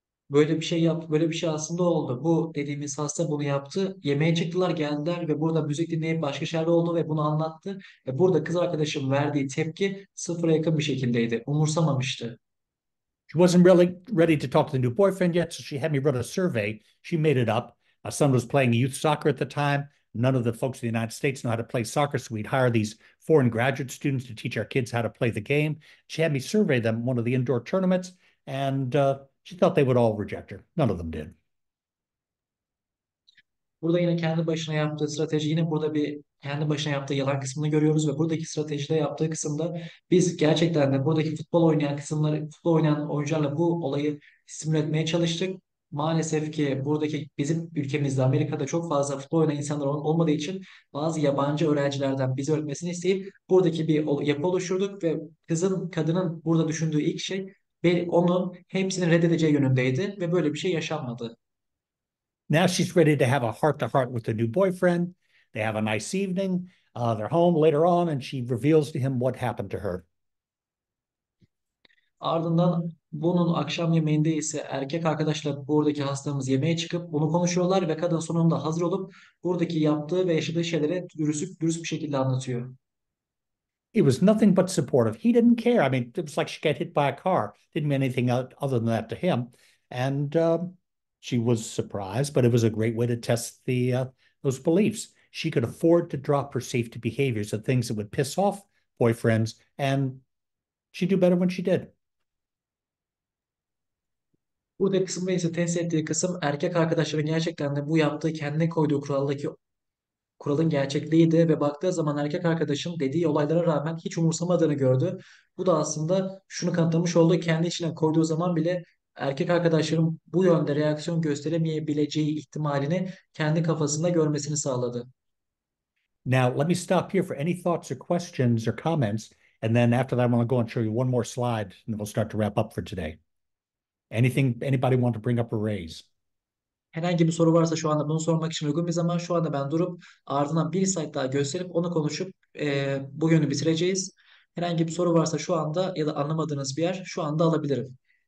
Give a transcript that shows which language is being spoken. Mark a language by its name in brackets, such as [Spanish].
[Turkish] Böyle bir şey yaptı. Böyle bir şey aslında oldu. Bu dediğimiz hasta bunu yaptı. Yemeğe çıktılar, geldiler ve burada müzik dinleyip başka şeyler oldu ve bunu anlattı. Ve burada kız arkadaşım verdiği tepki sıfıra yakın bir şekildeydi. Umursamamıştı. [English] She wasn't really ready to talk to the new boyfriend yet, so she had me run a survey. She made it up. My son was playing youth soccer at the time. None of the folks in the United States know how to play soccer, so we'd hire these foreign graduate students to teach our kids how to play the game. She had me survey them one of the indoor tournaments, and she thought they would all reject her. None of them did. [Turkish] Burada yine kendi başına yaptığı strateji, yine burada bir kendi başına yaptığı yalan kısmını görüyoruz ve buradaki stratejide yaptığı kısımda biz gerçekten de buradaki futbol oynayan oyuncularla bu olayı simüle etmeye çalıştık. Maalesef ki buradaki bizim ülkemizde Amerika'da çok fazla futbol oynayan insanlar olmadığı için bazı yabancı öğrencilerden bizi öğretmesini isteyip buradaki bir yapı oluşturduk ve kadının burada düşündüğü ilk şey ve onun hepsini reddedeceği yönündeydi ve böyle bir şey yaşanmadı. [English] Now she's ready to have a heart to heart with the new boyfriend. They have a nice evening. They're home later on, and she reveals to him what happened to her. [Turkish] Ardından bunun akşam yemeğinde ise erkek arkadaşla buradaki hastamız yemeğe çıkıp bunu konuşuyorlar ve kadın sonunda hazır olup buradaki yaptığı ve yaşadığı şeyleri dürüst bir şekilde anlatıyor. [English] He was nothing but supportive. He didn't care. I mean, it was like she got hit by a car. Didn't mean anything other than that to him. And she was surprised, but it was a great way to test those beliefs. She could afford to drop her safety behaviors, the things that would piss off boyfriends, and she'd do better when she did. [Turkish] Burada kısımda ise test ettiği kısım erkek arkadaşların gerçekten de bu yaptığı kendine koyduğu kuralın gerçekliğiydi ve baktığı zaman erkek arkadaşın dediği olaylara rağmen hiç umursamadığını gördü. Bu da aslında şunu kanıtlamış oldu. Kendi içine koyduğu zaman bile erkek arkadaşların bu yönde reaksiyon gösteremeyebileceği ihtimalini kendi kafasında görmesini sağladı. [English] Now, let me stop here for any thoughts or questions or comments. And then after that, I'm going to go and show you one more slide, and then we'll start to wrap up for today. Anything anybody want to bring up or raise? [Turkish] Herhangi bir soru varsa şu anda bunu sormak için uygun bir zaman. Şu anda ben durup ardından bir slide daha gösterip onu konuşup bugünü bitireceğiz. Herhangi bir soru varsa şu anda ya da anlamadığınız bir yer şu anda alabilirim.